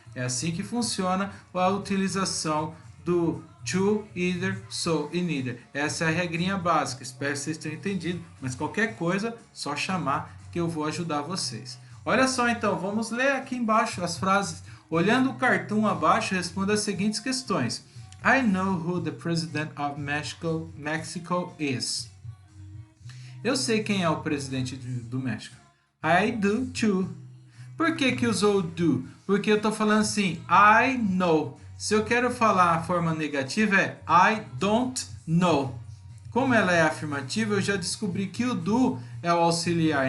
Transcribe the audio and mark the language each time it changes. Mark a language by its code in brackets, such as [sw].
[pt] É assim que funciona a utilização do to, either, so e neither. Essa é a regrinha básica. Espero que vocês tenham entendido. Mas qualquer coisa, só chamar que eu vou ajudar vocês. Olha só então, vamos ler aqui embaixo as frases. Olhando o cartoon abaixo, responda as seguintes questões. [en] I know who the president of Mexico is. [pt] Eu sei quem é o presidente do México. [en] I do too. [pt] Por que usou do? Porque eu estou falando assim, [en] I know. [pt] Se eu quero falar a forma negativa é [en] I don't know. [pt] Como ela é afirmativa, eu já descobri que o do é o auxiliar.